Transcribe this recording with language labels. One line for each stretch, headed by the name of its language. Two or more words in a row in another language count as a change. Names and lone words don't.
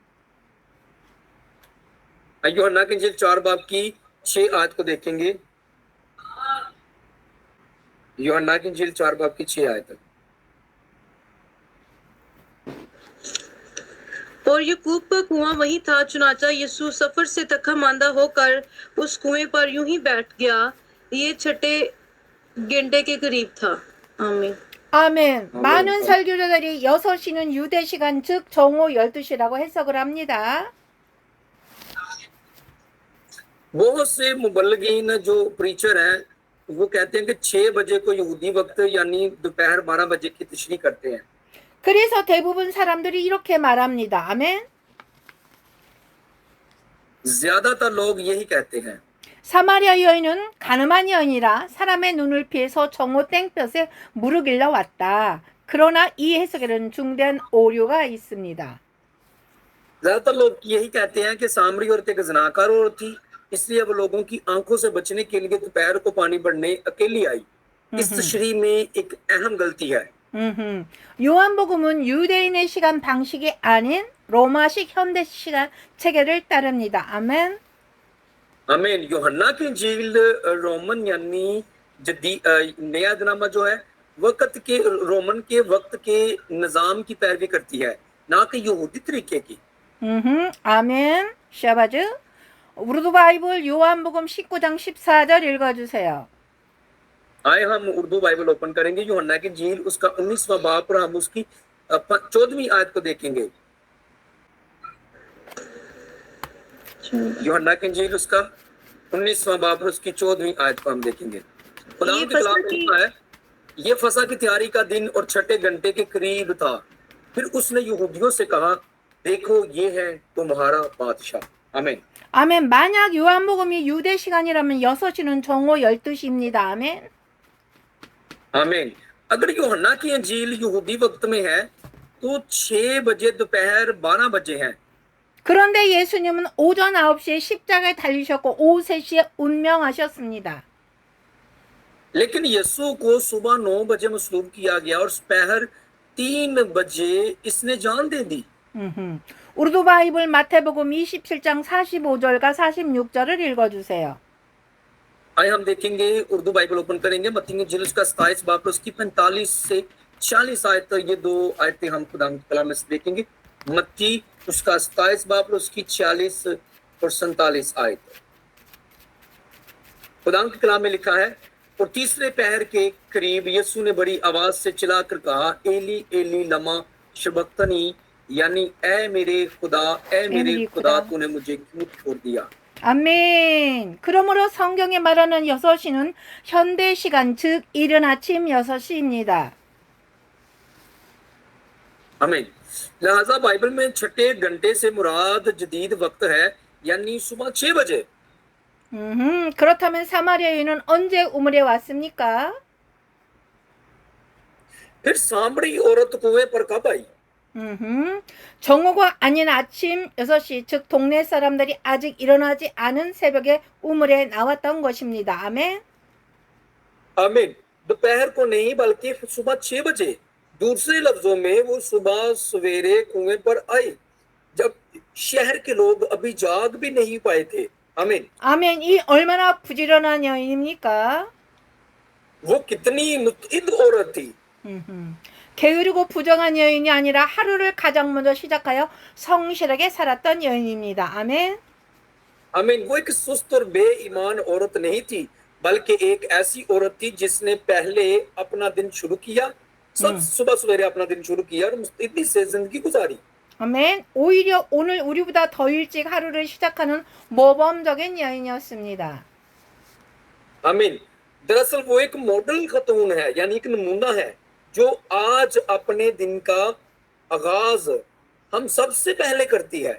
Urdu: یوحنا کی انجیل 4 باب کی 6 آیت کو دیکھیں گے. یوحنا کی انجیل 4 باب کی 6 آیت. اور یعقوب کا کنواں وہی تھا. چنانچہ یسوع سفر سے تھکا ماندہ ہو کر اس کنویں پر یوں ہی بیٹھ گیا. یہ چھٹے گھنٹے کے قریب تھا۔ آمین.
Korean: 아멘. 많은 설교자들이 6시는 유대 시간 즉 정오 12시라고 해석을 합니다.
Urdu: بہت سے مبلغین جو پریچر ہیں وہ کہتے ہیں کہ 6 بجے کو یہودی وقت یعنی دوپہر 12 بجے کی تشریح کرتے ہیں.
Korean: 그래서 대부분 사람들이 이렇게 말합니다. 아멘.
Urdu: زیادہ تر لوگ یہی کہتے ہیں.
Korean: 사마리아 여인은 가늠한 여인이라 사람의 눈을 피해서 정오 땡볕에 무르길러 왔다. 그러나 이 해석에는 중대한 오류가 있습니다.
Urdu: زیادہ تر لوگ یہی کہتے ہیں کہ سامری عورت ایک زناکار عورت تھی، اس لیے وہ لوگوں کی آنکھوں سے بچنے کے لیے دوپہر کو پانی بھرنے اکیلی آئی. اس تشریح میں ایک اہم غلطی ہے.
Korean: 요한복음은 유대인의 시간 방식이 아닌 로마식 현대 시간 체계를 따릅니다. 아멘.
Urdu: आमीन। یوحنا کی انجیل رومن یعنی نیا زمانہ جو ہے وقت کے رومن کے وقت کے نظام کی پیروی کرتی ہے، نہ کہ یہودی طریقے کی.
Korean: 아멘. 샤바즈. 우르두 바이블 요한복음 19장 14절 읽어주세요.
Urdu: آئے ہم اردو بائبل اوپن کریں گے یوحنا کی انجیل اس کا 19واں باب اور ہم اس کی 14ویں آیت کو دیکھیں گے. یوحنا کی انجیل اس کا 19واں باب اور اس کی 14ویں آیت کو ہم دیکھیں گے. خدا کی کلام میں لکھا ہے، یہ فسح کی تیاری کا دن اور چھٹے گھنٹے کے قریب تھا. پھر اس نے یہودیوں سے کہا، دیکھو یہ ہے تمہارا بادشاہ. आमीन।
Korean: 아멘. 만약 요한복음이 유대 시간이라면 6시는 정오 12시입니다. 아멘.
Urdu: आमीन। اگر یوحنا کی انجیل یہودی وقت میں ہے تو 6 بجے دوپہر 12 بجے ہیں.
Korean: 그런데 예수님은 오전 9시에 십자가에 달리셨고 오후 3시에 운명하셨습니다.
Urdu: لیکن یسوع کو صبح 9 بجے مصلوب کیا گیا اور دوپہر 3 بجے اس نے جان دے دی.
Korean: 우르두 바이블 마태복음 27장 45절과 46절을 읽어주세요.
Urdu: آئیے ہم دیکھیں گے، اردو بائبل اوپن کریں گے متی کی انجیل اس کا 27 باب اس کی 45 سے 46 آیت. یہ دو آیتیں ہم خدا کی کلام میں سے دیکھیں گے۔ متی اس کا 27 باب اس کی 46 اور 47 آیت. خدا کی کلام میں لکھا ہے، اور تیسرے پہر کے قریب یسوع نے بڑی آواز سے چلا کر کہا,
Aramaic: אלי אלי למא שבקתני,
Urdu: یعنی اے میرے خدا تو نے مجھے کیوں چھوڑ دیا.
Korean: 아멘. 그러므로 성경에 말하는 6시는 현대 시간 즉 이른 아침 6시입니다.
Urdu: आमीन। لہٰذا بائبل میں چھٹے گھنٹے سے مراد جدید وقت ہے، یعنی صبح 6 بجے.
Korean: 그렇다면 사마리아 여인은 언제 우물에 왔습니까?
Urdu: پھر سامری عورت کنویں پر کب آئی?
Korean: 정오가 아닌 아침 6시 즉 동네 사람들이 아직 일어나지 않은 새벽에 우물에 나왔던 것입니다. 아멘.
Urdu: आमीन। دوپہر کو نہیں بلکہ صبح 6 بجے۔ دوسرے لفظوں میں وہ صبح سویرے کنویں پر آئی جب شہر کے لوگ ابھی جاگ بھی نہیں پائے تھے. आमीन।
Korean: 아멘. 이 얼마나 부지런한 여인입니까?
Urdu: وہ کتنی مستعد عورت تھی.
Korean: 게으르고 부정한 여인이 아니라 하루를 가장 먼저 시작하여 성실하게 살았던 여인입니다. 아멘.
Urdu: आमीन। وہ ایک سست اور بے ایمان عورت نہیں تھی، بلکہ ایک ایسی عورت تھی جس نے پہلے اپنا دن شروع کیا، سب صبح سویرے اپنا دن شروع کیا اور مستعدی سے زندگی گزاری.
Korean: 아멘. 오히려 오늘 우리보다 더 일찍 하루를 시작하는 모범적인 여인이었습니다.
Urdu: आमीन। دراصل وہ ایک ماڈل ختون ہے، یعنی ایک نمونہ ہے جو آج اپنے دن کا آغاز ہم سب سے پہلے کرتی ہے.